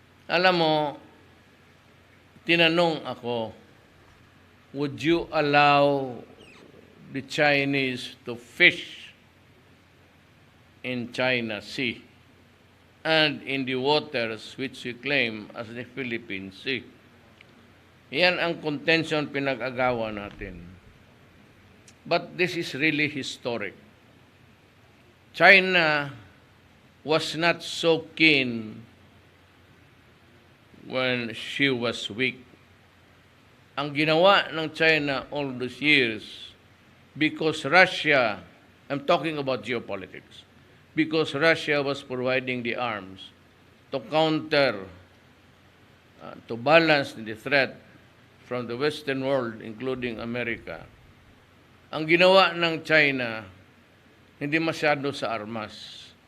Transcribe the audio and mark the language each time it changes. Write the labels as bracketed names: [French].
[Filipino] Alam mo, tinanong ako, [English] would you allow the Chinese to fish in China Sea and in the waters which we claim as the Philippine Sea? [Filipino] Yan ang contention pinag-agawan natin. [English] But this is really historic. China was not so keen when she was weak. [Filipino] Ang ginawa ng China [English] all those years, because Russia, I'm talking about geopolitics, because Russia was providing the arms to counter, to balance the threat from the Western world, including America. [Filipino] Ang ginawa ng China, hindi masyado sa armas.